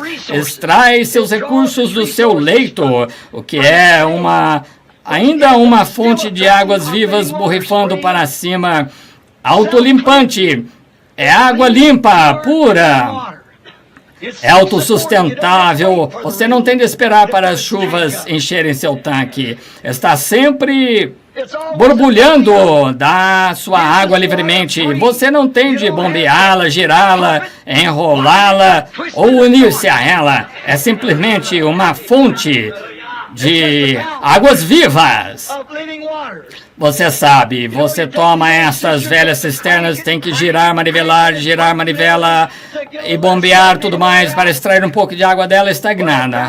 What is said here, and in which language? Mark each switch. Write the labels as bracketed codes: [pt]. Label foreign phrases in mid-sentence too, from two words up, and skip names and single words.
[pt] Extrai seus recursos do seu leito, o que é ainda uma fonte de águas vivas borrifando para cima, autolimpante, é água limpa, pura. É autossustentável. Você não tem de esperar para as chuvas encherem seu tanque. Está sempre borbulhando da sua água livremente. Você não tem de bombeá-la, girá-la, enrolá-la ou unir-se a ela. É simplesmente uma fonte de águas vivas. Você sabe, você toma essas velhas cisternas, tem que girar manivela e bombear tudo mais para extrair um pouco de água dela estagnada.